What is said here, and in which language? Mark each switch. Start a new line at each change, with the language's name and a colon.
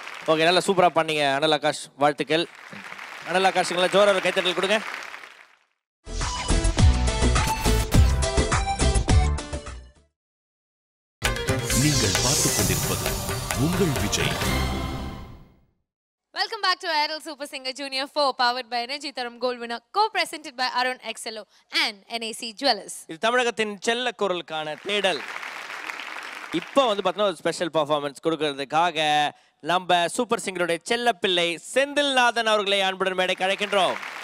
Tamil: Okay, நல்லா சூப்பராக பண்ணீங்க அனல் ஆகாஷ். வாழ்த்துக்கள். அனல் ஆகாஷுங்களை ஜோர ஒரு கைத்தட்டல் கொடுங்க. நீங்கள் பார்த்துக் கொண்டிருப்பது உங்கள் Vijay.
English: Welcome back to Aerial Super Singer Junior 4 powered by Energy Tharam Gold Winner, co-presented by Arun XLO and NAC Jewelers.
Tamil: இது தமிழகத்தின் செல்ல குரலுக்கான தேடல். இப்போ வந்து பார்த்தீங்கன்னா ஒரு ஸ்பெஷல் பர்ஃபார்மன்ஸ் கொடுக்கறதுக்காக நம்ம சூப்பர் சிங்கருடைய செல்ல பிள்ளை செந்தில்நாதன் அவர்களை அன்புடன் மேடைக்கு அழைக்கின்றோம்.